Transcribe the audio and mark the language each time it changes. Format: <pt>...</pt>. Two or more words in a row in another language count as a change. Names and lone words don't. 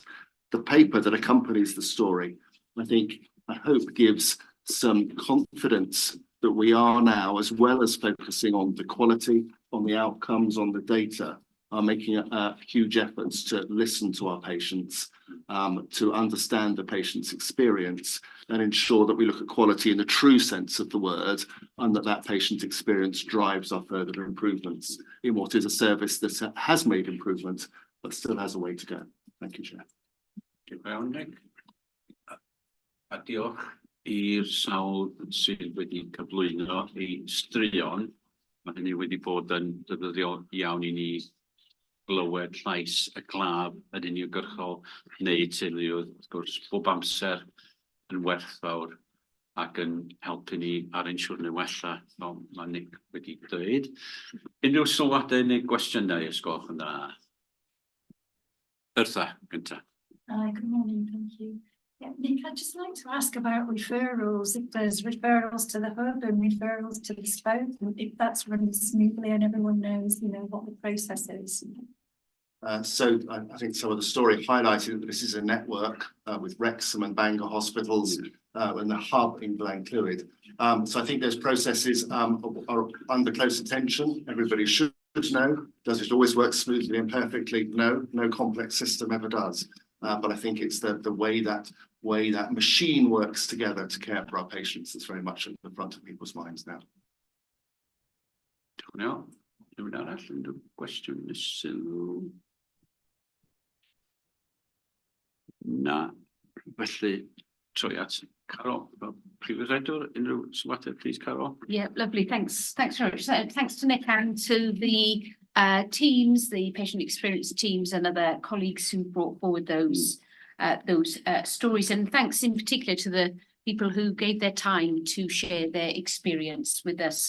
<en>The paper that accompanies the story, I hope gives some confidence that we are now, as well as focusing on the quality, on the outcomes, on the data, are making huge efforts to listen to our patients, to understand the patient's experience and ensure that we look at quality in the true sense of the word and that patient experience drives our further improvements in what is a service that has made improvement but still has a way to go. Thank you, Chair.</en> <cy>A diolch i'r sawl sydd wedi cyflwyno ei straeon. Mae hynny wedi bod yn ddefnyddiol iawn i ni glywed llais y glaf yn uniongyrchol neu teulu wrth gwrs bob amser yn werthfawr ac yn helpu ni ar ein siwrne wella fel mae Nick wedi dweud. Unrhyw sylwadau neu gwestiynau os gwelwch yn dda? Bertha, gynta.</cy> <en>Good morning, thank you. Yeah, Nick, I'd just like to ask about referrals, if there's referrals to the hub and referrals to the spoke, and if that's running smoothly and everyone knows, what the process is. So I think some of the story highlighted that this is a network with Wrexham and Bangor hospitals and the hub in Glen Clwyd. So I think those processes are under close attention. Everybody should know. Does it always work smoothly and perfectly? No, no complex system ever does. But I think it's the way that machine works together to care for our patients that's very much at the front of people's minds now.</en> <cy>Rhywun arall yn gwestiwn neu sylw? Na. Felly, troi at Carol, Prif Weithredwr, unrhyw sylwadau,</cy> <en>please, Carol. Yeah, lovely. Thanks very much. So, thanks to Nick and to the teams, the patient experience teams, and other colleagues who brought forward those stories. And thanks in particular to the people who gave their time to share their experience with us.</en>